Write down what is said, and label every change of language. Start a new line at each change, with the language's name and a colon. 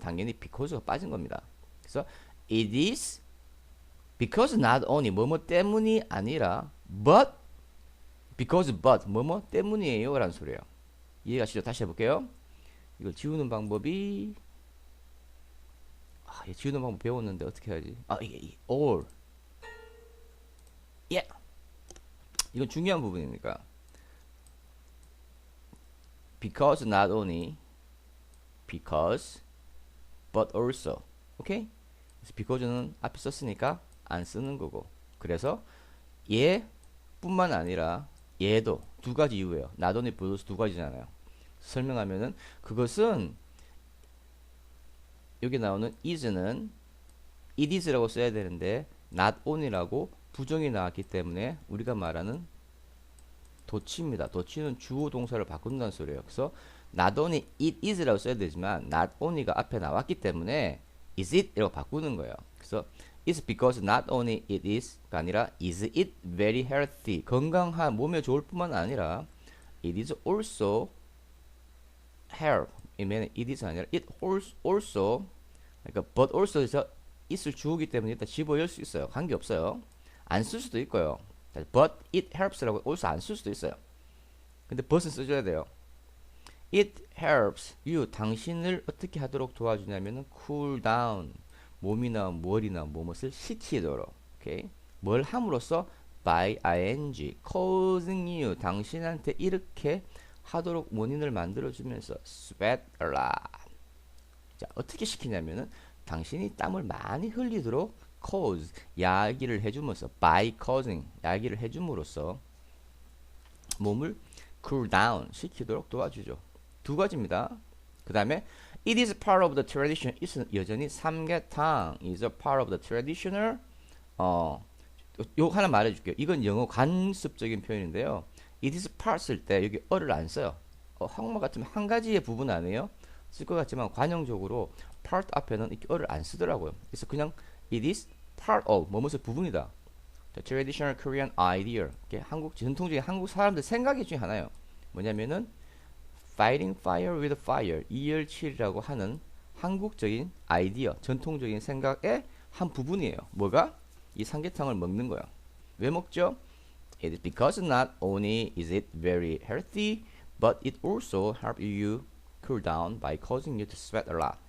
Korean: 당연히 because가 빠진 겁니다. 그래서 it is because not only 뭐뭐 때문이 아니라 but because but 뭐뭐 때문이에요 라는 소리예요. 이해가시죠? 다시 해볼게요. 이걸 지우는 방법이 지우는 방법 배웠는데 어떻게 해야지? 이게 all 예 이건 중요한 부분이니까 because not only because but also 오케이? 그래서 because는 앞에 썼으니까 안 쓰는 거고 그래서 얘 뿐만 아니라 얘도 두 가지 이유예요. not only but also 두 가지잖아요. 설명하면은 그것은 여기 나오는 is는 it is라고 써야 되는데 not only라고 부정이 나왔기 때문에 우리가 말하는 도치입니다. 도치는 주어 동사를 바꾼다는 소리예요. 그래서 not only it is라고 써야 되지만 not only가 앞에 나왔기 때문에 is it 이라고 바꾸는 거예요. 그래서 it's because not only it is가 아니라 is it very healthy 건강한 몸에 좋을 뿐만 아니라 it is also help 이면 it is 아니라 it also 그러니까 but also에서 it을 주우기 때문에 일단 집어넣을 수 있어요. 관계없어요. 안 쓸 수도 있고요. but it helps라고 also 안 쓸 수도 있어요. 근데 but은 써줘야 돼요. it helps you 당신을 어떻게 하도록 도와주냐면은 cool down 몸이나 머리나 뭐뭇을 식히도록 오케이 뭘 함으로써 by ing causing you 당신한테 이렇게 하도록 원인을 만들어주면서 sweat a lot 자 어떻게 시키냐면은 당신이 땀을 많이 흘리도록 cause 야기를 해줌으로써 by causing 야기를 해줌으로써 몸을 cool down 시키도록 도와주죠. 두 가지입니다. 그 다음에
English: it is part of the tradition.
Korean: it은 여전히 삼계탕 is a part of the traditional 요 하나 말해줄게요. 이건 영어 관습적인 표현인데요. it is part 쓸 때 여기 어를 안 써요. 한국말 같으면 한 가지의 부분 아니에요? 쓸 것 같지만 관용적으로 part 앞에는 이렇게 어를 안 쓰더라고요. 그래서 그냥 it is part of 뭐뭐의 부분이다.
English: The traditional Korean idea.
Korean: 이게 한국 전통적인 한국 사람들 생각이 중에 하나예요. 뭐냐면은 fighting fire with fire 이열치열이라고 하는 한국적인 아이디어, 전통적인 생각의 한 부분이에요. 뭐가? 이 삼계탕을 먹는 거예요. 왜 먹죠?
English: It is because not only is it very healthy, but it also helps you cool down by causing you to sweat a lot.